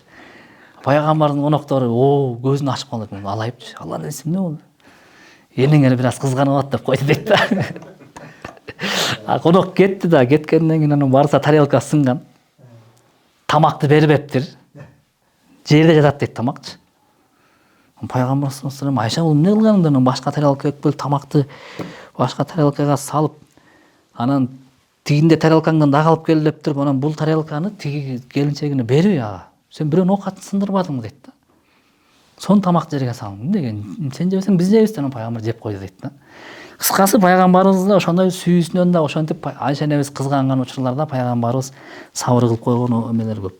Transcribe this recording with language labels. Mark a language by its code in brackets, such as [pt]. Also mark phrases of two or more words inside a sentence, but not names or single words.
[ky] Пайгамбардын коноктору көзүн ачып калып, алайыпчы. Алланын элчиси эмне болду? Элиң эле бир аз кызганып атат деп койду дейт да. Конок кетти да, кеткенден кийин анан барса тарелка сынган. Тамакты бербептир. Жерде жатат дейт тамакчы. Пайгамбар [ar] صلى الله عليه وسلم, [ky] Айша, бул эмне кылганың? Башка тарелкага бөлүп тамакты башка тарелкага салып, анан тигинде тарелкаңдан дагы алып кел деп туруп, анан бул тарелканы тиги келинчегине берби ага. Сен бирөөнүн оокатын сындырбадыңбы дейт да. Сон тамак жерге салың. Эмне деген? Сен жебесең биз жейбиз деп пайгамбар жеп койду дейт да. Кыскасы пайгамбарыбыз да ошондой сүйүүсүнөн да ошентип Айша энебиз кызганган учурларда пайгамбарыбыз сабыр кылып койгон эмелер көп.